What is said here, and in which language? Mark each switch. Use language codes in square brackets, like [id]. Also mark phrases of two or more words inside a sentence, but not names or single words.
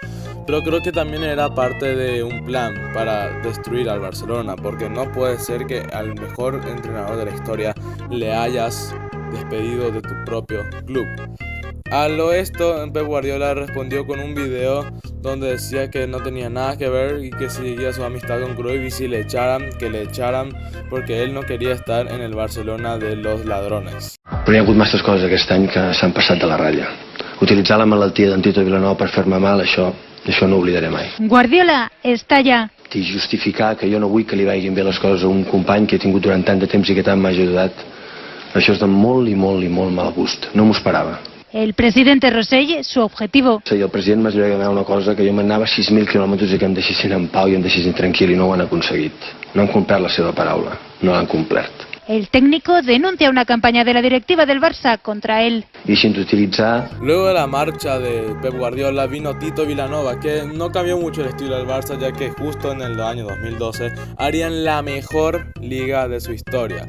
[es] Pero creo que también era parte de un plan para destruir al Barcelona, porque no puede ser que al mejor entrenador de la historia le hayas despedido de tu propio club. A lo esto, Pep Guardiola respondió con un video donde decía que no tenía nada que ver y que seguía su amistad con Cruyff, y si le echaran, que le echaran, porque él no quería estar en el Barcelona de los ladrones. [ca] Però hi ha hagut masses coses aquest any que s'han passat de la ratlla. Utilitzar la malaltia d'en Tito Vilanova per fer-me mal, això no ho oblidaré mai. Guardiola està allà. I justificar que jo no vull que li vagin bé les coses a un company que he tingut durant tant de temps i que tant m'ha ajudat, això és de molt i molt i molt mal gust. No m'ho esperava. [es] El presidente Rosell, su objetivo. [ca] Sí, el president m'ha demanat una cosa, que jo m'anava 6.000 quilòmetres i que em deixessin en pau i em deixessin tranquil, i no ho han aconseguit. No han complert la seva paraula, no l'han complert. [es] El técnico denuncia una campaña de la directiva del Barça contra él. Luego de la marcha de Pep Guardiola vino Tito Vilanova, que no cambió mucho el estilo del Barça, ya que justo en el año 2012 harían la mejor liga de su historia.